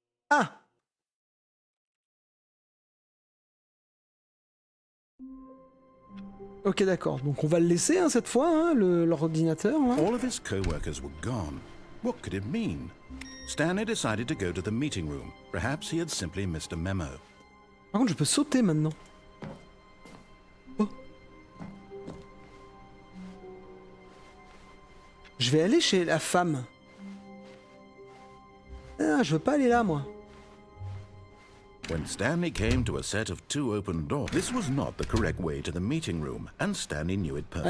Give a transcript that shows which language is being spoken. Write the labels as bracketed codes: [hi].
[fr] Ah. Ok d'accord, donc on va le laisser hein, cette fois, hein, l'ordinateur. Hein. [en] All of his co-workers were gone. What could it mean? Stanley decided to go to the meeting room. Perhaps he had simply missed a memo. [fr] Par contre, je peux sauter maintenant. Oh. Je vais aller chez la femme. Ah, je veux pas aller là, moi. [en] When Stanley came to a set of 2 open doors, this was not the correct way to the meeting room, and Stanley knew it perfectly